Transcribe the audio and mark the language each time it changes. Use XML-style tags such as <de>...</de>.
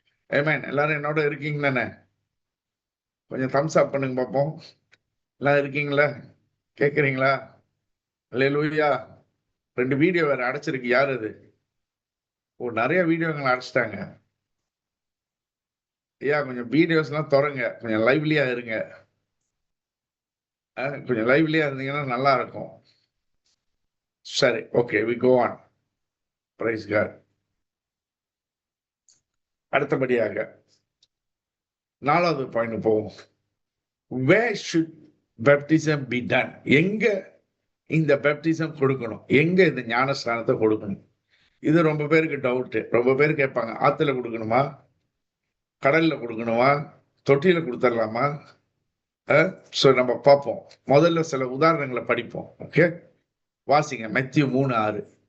<ta>ஆமென். எல்லாரும் என்னோட இருக்கீங்க தானே? கொஞ்சம் தம்ஸ் அப் பண்ணுங்க பார்ப்போம். எல்லாம் இருக்கீங்களா? கேட்குறீங்களா? அல்லேலூயா. 2 வீடியோ வேற அடைச்சிருக்கு. யார் அது? நிறைய வீடியோங்களை அடைச்சிட்டாங்க. ஐயா, கொஞ்சம் வீடியோஸ் எல்லாம் தொடங்க, கொஞ்சம் லைவ்லியா இருங்க. கொஞ்சம் லைவ்லியா இருந்தீங்கன்னா நல்லா இருக்கும்.</ta> <en>சரி, okay, we go on. Praise God.</en> <ta>அடுத்தபடியாக 4வது பாயிண்ட் போவோம்.</ta> <en>Where should baptism be done?</en> <ta>எங்க இந்த பேப்டிசம் கொடுக்கணும், எங்க இந்த ஞானஸ்நானத்தை கொடுக்கணும்? இது ரொம்ப பேருக்கு டவுட். ரொம்ப பேர் கேட்பாங்க, ஆத்துல கொடுக்கணுமா, கடல்ல கொடுக்கணுமா, தொட்டியில கொடுத்துடலாமா? ஸோ நம்ம பார்ப்போம். முதல்ல சில உதாரணங்களை படிப்போம். ஓகே, வாசிங்க மத்தேயு 3:6.</ta>